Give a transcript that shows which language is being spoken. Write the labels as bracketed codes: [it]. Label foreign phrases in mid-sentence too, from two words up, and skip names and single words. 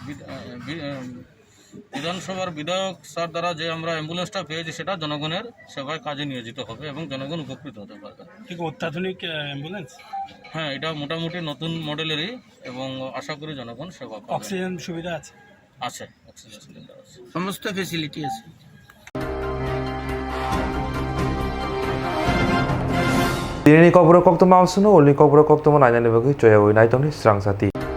[bn] বিধানসভার বিধায়ক স্যার দ্বারা যে আমরা অ্যাম্বুলেন্সটা পেয়েছি সেটা জনগণের সেবায় কাজে নিয়োজিত হবে এবং জনগণ উপকৃত হতে পারবে। ঠিক অত্যাধুনিক অ্যাম্বুলেন্স? হ্যাঁ, এটা মোটামুটি নতুন মডেলেরই এবং আশা করি জনগণ সেবা পাবে। অক্সিজেন সুবিধা আছে? আছে, [en] oxygen cylinder [bn] আছে, সমস্ত ফেসিলিটি আছে। [trp] Dini Kokborok Koktwma Koktwma Nainani Bagi Joya Winaitoni Swrangchati